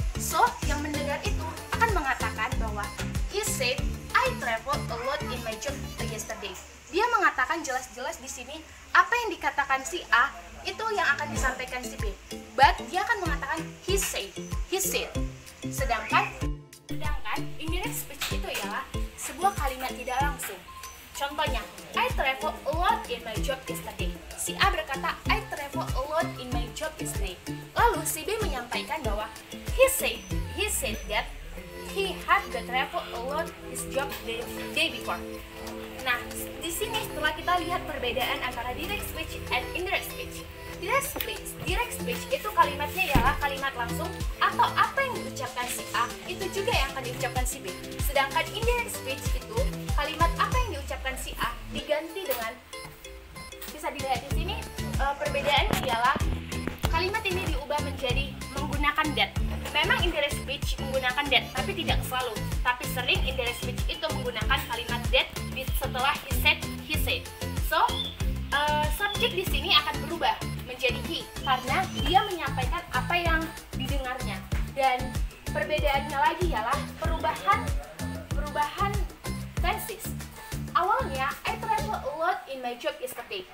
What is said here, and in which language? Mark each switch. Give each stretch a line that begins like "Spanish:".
English: So,
Indonesian: yang mendengar itu akan mengatakan bahwa
English: he said, I travel a lot in my job yesterday.
Indonesian: Dia mengatakan jelas-jelas di sini apa yang dikatakan si A itu yang akan disampaikan si B. But dia akan mengatakan he said. Sedangkan indirect speech itu ialah sebuah kalimat tidak langsung.
English: Contohnya, I travel a lot in my job yesterday.
Indonesian: Si A berkata,
English: I travel a lot in my job yesterday.
Indonesian: Lalu si B menyampaikan bahwa
English: he said that he had to travel a lot his job the day before.
Indonesian: Nah, di sini setelah kita lihat perbedaan antara direct speech and indirect speech. Direct speech itu kalimatnya ialah kalimat langsung atau apa yang diucapkan si A itu juga yang akan diucapkan si B. Sedangkan indirect speech itu kalimat apa yang diucapkan si A diganti dengan, bisa dilihat di sini perbedaannya ialah kalimat ini diubah menjadi menggunakan that. Memang indirect speech menggunakan that, tapi tidak selalu. Tapi sering indirect speech itu menggunakan kalimat that setelah he said. So, subjek di sini akan berubah menjadi he karena dia menyampaikan apa yang didengarnya. Dan perbedaannya lagi ialah perubahan tenses.
English: Awalnya, I travel a lot in my job yesterday.